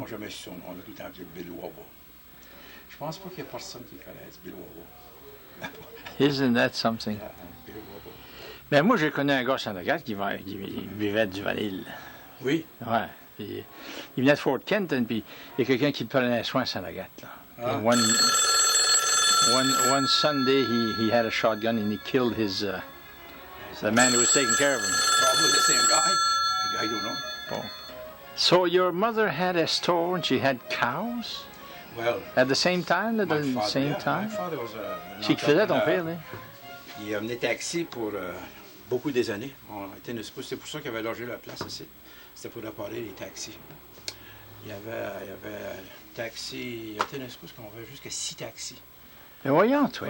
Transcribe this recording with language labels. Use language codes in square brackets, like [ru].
[fr] Non, jamais su son nom. On a tout le temps appelé Bill Wabo. Je pense pas qu'il y ait personne qui connaisse Bill Wabo. [en] Isn't that something? Bill Wabo. [fr] Ben moi, j'ai connu un gars à Saint-Agathe qui buvait du vanille. Oui. Ouais. Puis, il venait de Fort Kenton, puis il y a quelqu'un qui prenait soin à Saint-Agathe. Ah. [en] One Sunday, he had a shotgun and he killed the man who was taking care of him. Probably the same guy. I don't know. Oh. So your mother had a store and she had cows? Well, At the same time? At the same time? My father was [fr] C'est qui faisait ton père, là? Il a mené taxi pour beaucoup des années. C'est pour ça qu'il avait logé la place ici. C'était pour réparer les taxis. Il y avait taxi, je pense qu'on avait jusqu'à 6 taxis. Mais voyons, toi.